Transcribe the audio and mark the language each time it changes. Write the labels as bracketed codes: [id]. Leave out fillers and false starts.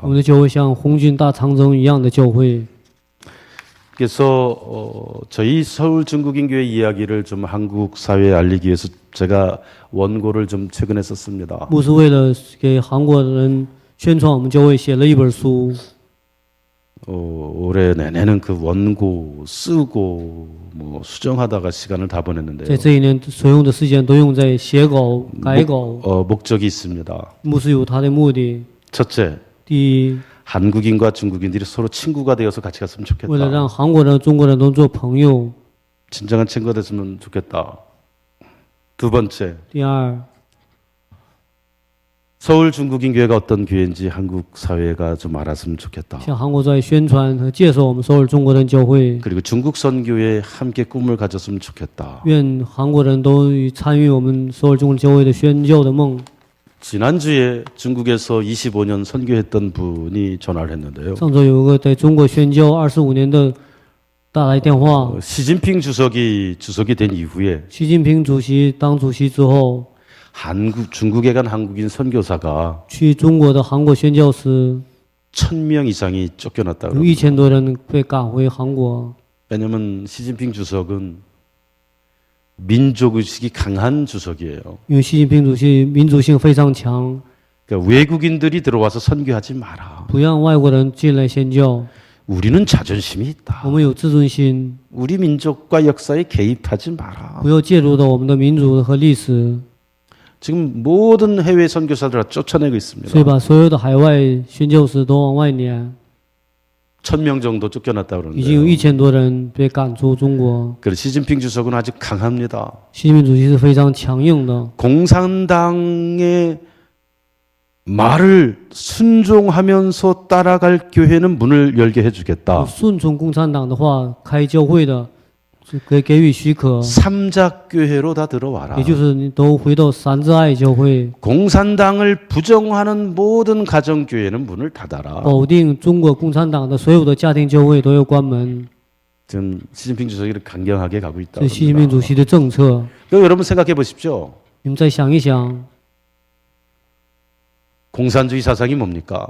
[zh] 我们的教会像红军大长征一样的教会。 [ko] 그래서 저희 서울 중국인 교회 이야기를 좀 한국 사회에 알리기 위해서 제가 원고를 좀 최근에 썼습니다. [zh] 牧师为了给韩国人宣传我们教会，写了一本书。 [ko] 올해 내내는 그 원고 쓰고 뭐 수정하다가 시간을 다 보냈는데요. [zh] 在这一年所用的时间都用在写稿、改稿。 [ko] 목적이 있습니다. [zh] 牧师有他的目的。 [ko] 첫째, [zh] 第一， [ko] 한국인과 중국인들이 서로 친구가 되어서 같이 갔으면 [zh] 为了 [ko] 좋겠다. [zh] 让韩国人、中国人都做朋友。 [ko] 진정한 친구가 됐으면 좋겠다. 두 번째, [zh] 第二， [ko] 서울 중국인 교회가 어떤 교회인지 한국 사회가 좀 알았으면 좋겠다. [zh] 向韩国在宣传和介绍我们首尔中国人教会， [ko] 그리고 중국 선교에 함께 꿈을 가졌으면 좋겠다. [zh] 愿韩国人都参与我们首尔中国教会的宣教的梦。 [ko] 지난주에 중국에서 25년 선교했던 분이 전화를 했는데요. [zh] 上周有个在中国宣教25年的打来电话， [ko] 시진핑 주석이 된 이후에 [zh] 习近平主席当主席之后， [ko] 중국에 간 한국인 선교사가 [zh] 去中国的韩国宣教师 [ko] 1000명 이상이 쫓겨났다 [zh] 有 [ko] 그럽니다. [zh] 1000多人被赶回韩国。 [ko] 왜냐하면 시진핑 주석은 민족의식이 강한 주석이에요. [zh] 因为习近平主席民主性非常强， [ko] 그러니까 외국인들이 들어와서 선교하지 마라. [zh] 不让外国人进来宣教。 [ko] 우리는 자존심이 있다. [zh] 我们有自尊心， [ko] 우리 민족과 역사에 개입하지 마라. [zh] 不要介入到我们的民族和历史， [ko] 지금 모든 해외 선교사들 다 쫓아내고 있습니다. [zh] 把所有的海外宣教师都往外撵。 [ko] 1000명 정도 쫓겨났다 [zh] 已经有 [ko] 그러는데요. [zh] 1000多人被赶出中国。 [ko] 그래서 시진핑 주석은 아주 강합니다. [zh] 习近平主席是非常强硬的， [ko] 공산당의 말을 순종하면서 따라갈 교회는 문을 열게 해주겠다. [zh] 顺从共产党的话，开教会的，是给予许可， [ko] 삼작교회로 다 들어와라. [zh] 也就是你都回到三自爱教会， [ko] 공산당을 부정하는 모든 가정교회는 문을 닫아라. [zh] 否定中国共产党的所有的家庭教会都要关门。 [ko] 지금 시진핑 주석이 강경하게 가고 있다. [zh] 这习近平主席的政策， [ko] 여러분 생각해 보십시오. [zh] 你们再想一想， [ko] 공산주의 사상이 뭡니까?